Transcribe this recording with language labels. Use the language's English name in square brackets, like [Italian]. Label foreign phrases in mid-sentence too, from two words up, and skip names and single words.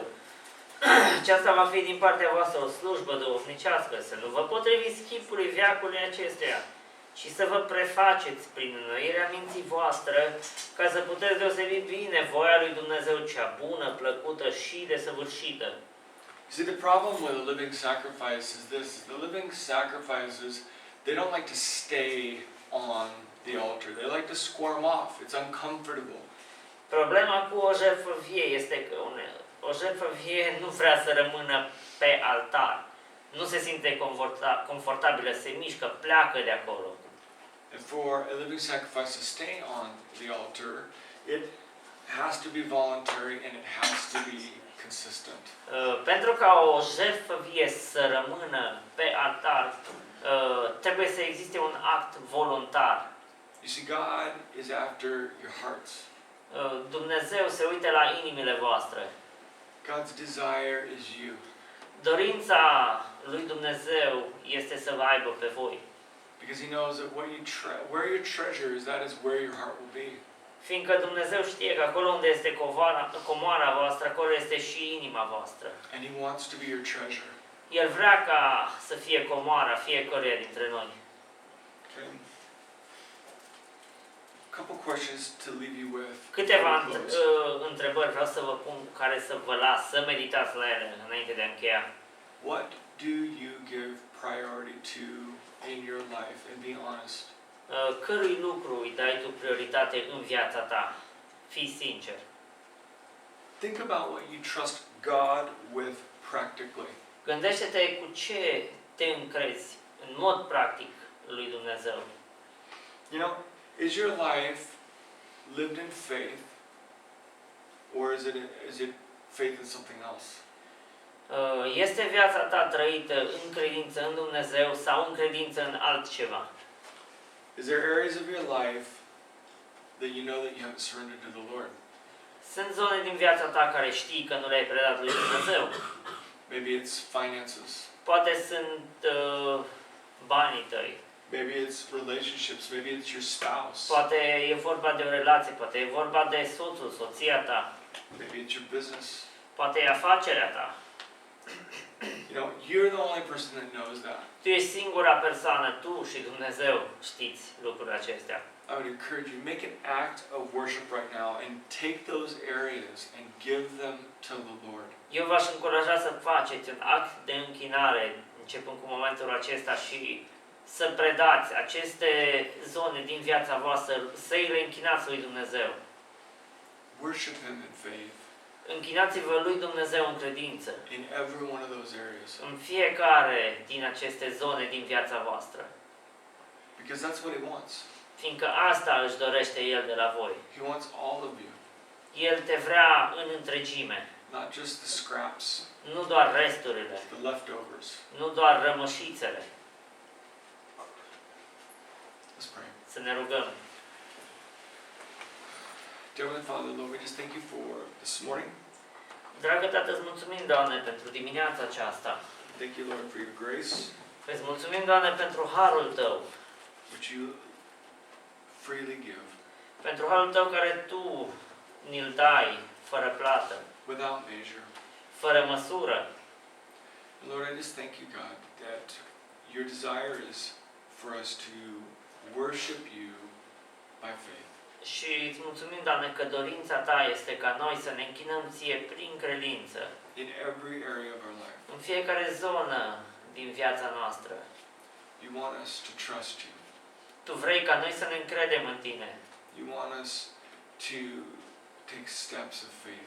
[Romanian] Aceasta va fi din partea voastră o slujbă duhovnicească, să nu vă potriviți chipului veacului acesteia, ci să vă prefaceți prin înnoirea minții voastre, ca să puteți deosebi bine voia lui Dumnezeu, cea bună, plăcută și desăvârșită. [English] You see, the problem with a living sacrifice is this: the living sacrifices, they don't like to stay on the altar. They like to squirm off. It's uncomfortable. [Romanian] Problema cu o jertfă vie este că o jertfă vie nu vrea să rămână pe altar. Nu se simte confortabilă, se mișcă, pleacă de acolo. [English] And for a living sacrifice to stay on the altar, it has to be voluntary and it has to be consistent. [Romanian] Pentru ca o jertfă vie să rămână pe altar, trebuie să existe un act voluntar. [English] You see, God is after your hearts. [Romanian] Dumnezeu se uită la inimile voastre. [English] God's desire is you. [Romanian] Dorința lui Dumnezeu este să vă aibă pe voi. [English] Because He knows that where your treasure is, that is where your heart will be. [Romanian] Fiindcă Dumnezeu știe că acolo unde este comoara voastră, acolo este și inima voastră. [English] And He wants to be your treasure. [Romanian] El vrea ca să fie comoara fiecăruia dintre noi. [English] Okay. A couple questions to leave you with. [Romanian] Câteva întrebări vreau să vă pun, care să vă las să meditați la ele înainte de a încheia. [English] What do you give priority to in your life? And be honest. [Romanian] Cărui lucru îi dai tu prioritate în viața ta? Fii sincer. [English] Think about what you trust God with practically. [Romanian] Gândește-te cu ce te încrezi în mod practic lui Dumnezeu. [English] You know, is your life lived in faith, or is it faith in something else? [Romanian] Este viața ta trăită în credință în Dumnezeu sau în credință în altceva? [English] Is there areas of your life that you know that you haven't surrendered to the Lord? [Romanian] Sunt zone din viața ta care știi că nu le-ai predat lui Dumnezeu. [English] Maybe it's finances. [Romanian] Poate sunt banii tăi. [English] Maybe it's relationships. Maybe it's your spouse. [Romanian] Poate e vorba de o relație, poate e vorba de soțul, soția ta. [English] Maybe it's your business. [Romanian] Poate e afacerea ta. [English] You know, You're the only person that knows that. [Romanian] Tu ești singura persoană, tu și Dumnezeu știți lucrurile acestea. [English] I would encourage you, make an act of worship right now and take those areas and give them to the Lord. [Romanian] Eu v-aș încuraja să faceți un act de închinare, începând cu momentul acesta, și să predați aceste zone din viața voastră, să-i reînchinați lui Dumnezeu. [English] Worship Him in faith [Romanian] Închinați-vă lui Dumnezeu în credință, [English] in every one of those areas. [Romanian] în fiecare din aceste zone din viața voastră. [English] Because that's what He wants. [Romanian] Fiindcă asta își dorește El de la voi. [English] He wants all of you, [Romanian] El te vrea în întregime, [English] not just the scraps, [Romanian] nu doar resturile, [English] the leftovers. [Romanian] nu doar rămășițele. [English] Let's pray. [Romanian] Să ne rugăm. [English] Dear Heavenly Father, Lord, we just thank you for this morning. [Romanian] Dragă Tată, îți mulțumim, Doamne, pentru dimineața aceasta. [English] Thank you, Lord, for your grace, [Romanian] Îți mulțumim, Doamne, pentru harul Tău, [English] which you freely give, [Romanian] pentru harul Tău care Tu ni-l dai fără plată, [English] without measure. [Romanian] fără măsură. [English] Lord, I just thank you, God, that your desire is for us to worship you by faith. [Romanian] Și îți mulțumim, Doamne, că dorința Ta este ca noi să ne închinăm Ție prin credință, [English] In every area of our life. [Romanian] în fiecare zonă din viața noastră. [English] You want us to trust you. [Romanian] Tu vrei ca noi să ne încredem în Tine. [English] You want us to take steps of faith,